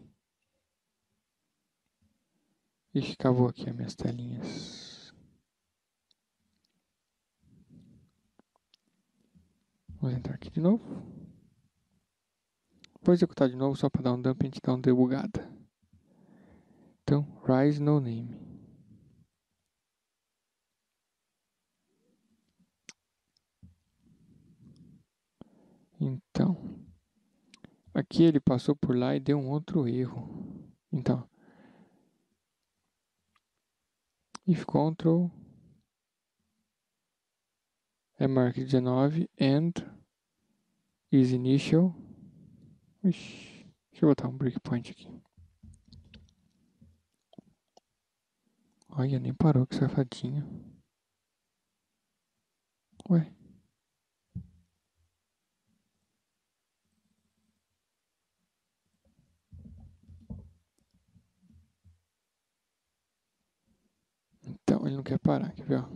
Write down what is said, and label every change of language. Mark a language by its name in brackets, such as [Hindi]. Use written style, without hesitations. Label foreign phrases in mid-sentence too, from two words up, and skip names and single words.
[Portuguese] Ixi, acabou aqui as minhas telinhas. Vamos entrar aqui de novo. Vou executar de novo só para dar um dump e a gente dar uma debugada. Então, [English] rise no name. [Portuguese] Então, aqui ele passou por lá e deu um outro erro. Então, [English] if control [Portuguese] é maior que [English] 19 and is initial. [Portuguese] Ixi, deixa eu botar um breakpoint aqui. Olha, nem parou que safadinho. Ué. Então, ele não quer parar, quer ver, ó.